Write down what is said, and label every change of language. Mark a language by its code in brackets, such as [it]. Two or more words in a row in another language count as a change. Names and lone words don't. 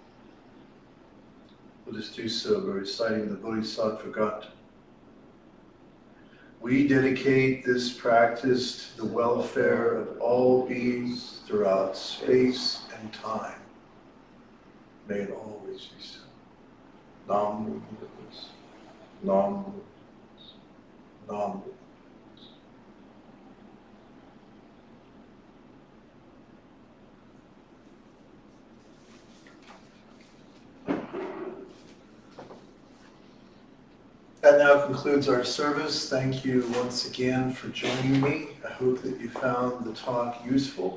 [en] Let us do so by reciting the Bodhisattva Gata. We dedicate this practice to the welfare of all beings throughout space and time. May it always be so. [vi] Nam Mô Buddhadharma. Nam Mô Buddhadharma. Nam Mô Buddhadharma. [en] That now concludes our service. Thank you once again for joining me. I hope that you found the talk useful.